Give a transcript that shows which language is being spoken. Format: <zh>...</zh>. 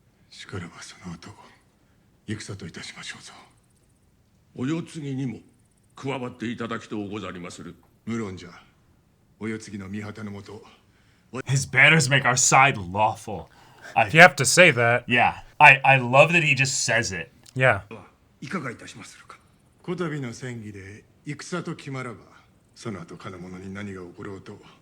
<ja>しからばその後戦といたしましょうぞ。お世継ぎにも加わっていただきとうござりまする。無論じゃ。お世継ぎの御旗のもと。</ja> <en>His banners make our side lawful. If you have to say that. Yeah. I love that he just says it. Yeah.</en> <ja>いかがいたしまするか。こたびの戦議で戦と決まらば、その後金物に何が起ころうと。</ja>